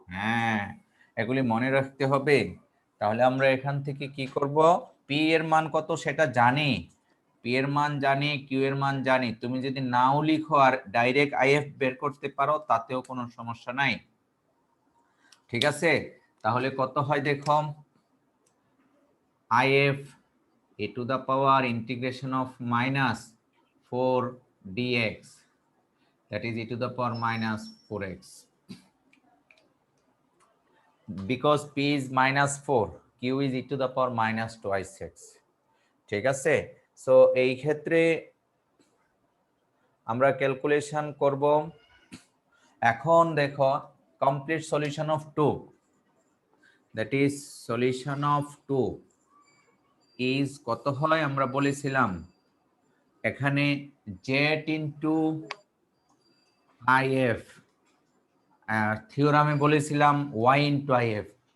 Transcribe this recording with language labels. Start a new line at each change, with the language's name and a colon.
Bangla: হ্যাঁ এগুলি মনে রাখতে হবে। তাহলে আমরা এখান থেকে কি করব, পি এর মান কত সেটা জানি, পি এর মান জানি, কিউ এর মান জানি। তুমি যদি নাও লিখো আর ডাইরেক্ট আইএফ বের করতে পারো তাতেও কোনো সমস্যা নাই, ঠিক আছে? তাহলে কত হয় দেখো,
English: IF e to the power integration of minus 4 dx, that is e to the power minus 4x, because p is minus 4, q q is e to the power minus twice x.
Bangla: ঠিক আছে, so এই ক্ষেত্রে আমরা calculation করব। এখন দেখো complete solution of 2, that is solution of 2 is কত হয় আমরা বলেছিলাম এখানে জেড ইনটু আইএফ, থিওরামে বলেছিলাম ওয়াই ইনটু আইএফ।